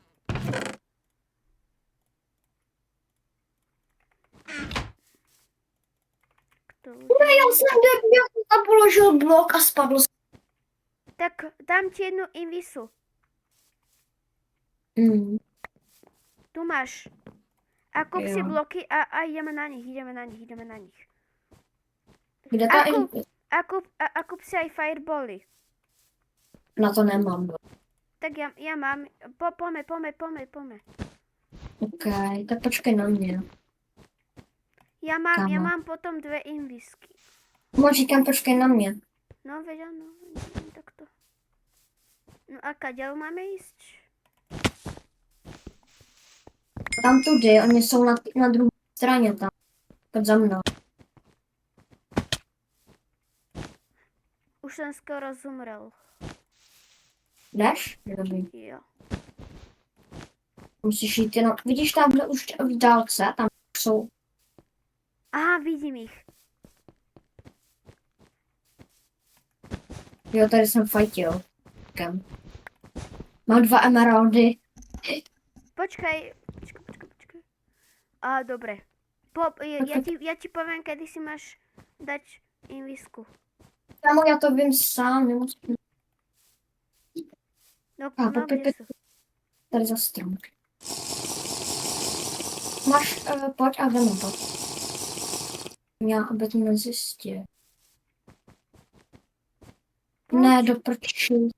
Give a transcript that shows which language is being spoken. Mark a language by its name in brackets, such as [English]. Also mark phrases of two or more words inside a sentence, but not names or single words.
[Czech] Ne, já jsem debil, a položil blok a spadl jsem. [Slovak] Tak dám ti jednu invisu. Tu máš. A kúp si Jo. bloky a ideme na nich. Kde ta Ako- A kúp si aj firebally. Na to nemám. Tak ja mám. Pome. Ok, [Czech] tak počkej na mě. [Slovak] Ja Kamo. mám potom 2 invisky. [Czech] Moc říkám, počkej na mě. [Slovak] No veď áno, takto. No a kadeľ máme ísť? [Czech] Tam tudy, oni jsou na druhé straně tam. Pod za mnou. [Slovak] Už som skoro zomrel. [Czech] Jdeš? Dobrý. Jo. Musíš jít jenom. Vidíš tamhle už v dálce, tam jsou. [Slovak] Aha, vidím ich. [Czech] Jo, tady jsem fajtil. Kam? [Slovak] Mám 2 emeraldy. Počkaj. Dobre. Ja ti poviem, kedy si máš dať invisku. [Czech] Kámo, já to vím sám, nemusím. No, A, [Slovak] kde sú? [Czech] Tady za strom. Máš, pojď a vemu to. Já, aby to nezjistil. Ne, do prčí.